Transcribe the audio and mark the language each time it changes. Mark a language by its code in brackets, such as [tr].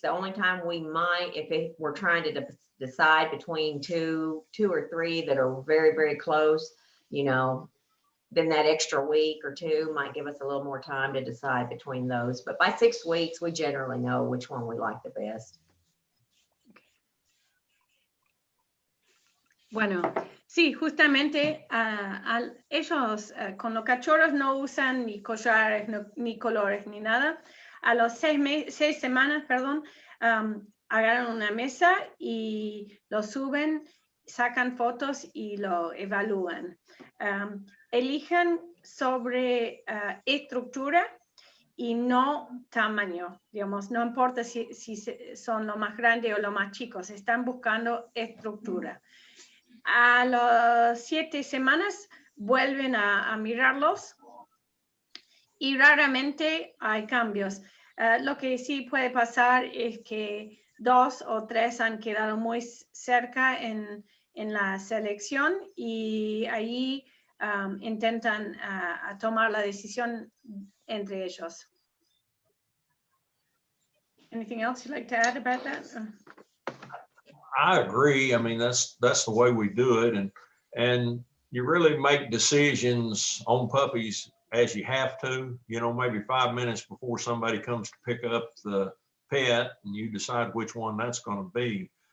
[en] The only time we might, if we're trying to decide between two or three that are very, very close, you know, then that extra week or two might give us a little more time to decide between those. But by 6 weeks, we generally know which one we like the best. [es] Bueno, sí, justamente ellos con los cachorros no usan ni collares, ni colores, ni nada. A los 6 semanas, agarran una mesa y lo suben, sacan fotos y lo evalúan. Eligen sobre estructura y no tamaño, digamos, no importa si son lo más grande o lo más chicos, están buscando estructura. A las 7 semanas vuelven a mirarlos y raramente hay cambios. Lo que sí puede pasar es que 2 o 3 han quedado muy cerca en la selección y ahí intentan tomar la decisión entre ellos. [en] Anything else you'd like to add about that? I agree. I mean, that's the way we do it. And you really make decisions on puppies as you have to, you know, maybe 5 minutes before somebody comes to pick up the pet and you decide which one that's going to be.